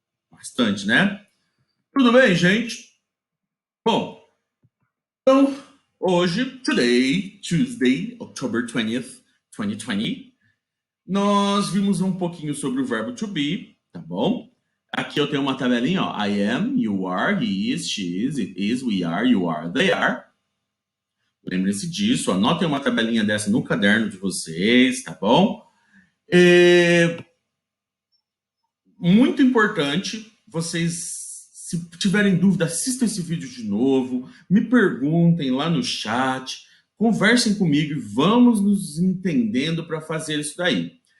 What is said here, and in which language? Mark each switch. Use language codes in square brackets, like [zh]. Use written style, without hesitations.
[pt] Bastante, né? Tudo bem, gente? Bom, então, hoje, [en] Tuesday, October 20th, 2020, [pt] nós vimos um pouquinho sobre o verbo to be, tá bom? Aqui eu tenho uma tabelinha, ó. [en] I am, you are, he is, she is, it is, we are, you are, they are. [pt] Lembre-se disso, anotem uma tabelinha dessa no caderno de vocês, tá bom? Muito importante, vocês, se tiverem dúvida, assistam esse vídeo de novo, me perguntem lá no chat, conversem comigo e vamos nos entendendo para fazer isso daí.